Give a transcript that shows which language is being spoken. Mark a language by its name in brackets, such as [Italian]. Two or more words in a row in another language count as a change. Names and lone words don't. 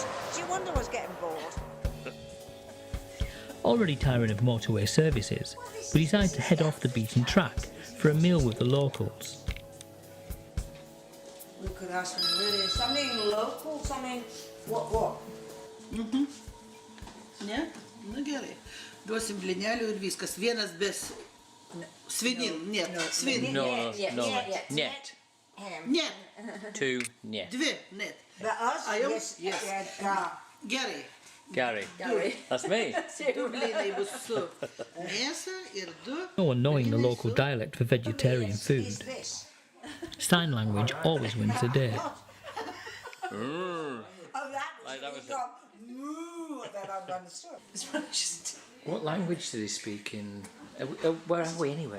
[English] She wonder what's getting bored. Already tiring of motorway services, we decide to head off the beaten track for a meal with the locals. We could have something local, something what? [Lithuanian] Ne? Nu gerai. Duosim blynelių ir viskas. [Russian] Vienas без свинин. Нет. Свин. [English] No. Net. [Russian] Нет. 2 нет. 2 нет. [English] But us? [Lithuanian] Yes. Gerai. [English] Gary. That's me. [Lithuanian] 2 blynai bus su mėsa ir 2. [English] No one knowing the local dialect for vegetarian food. Sign language always wins the day. That was that I've understood. What language do they speak in? Where are we anyway?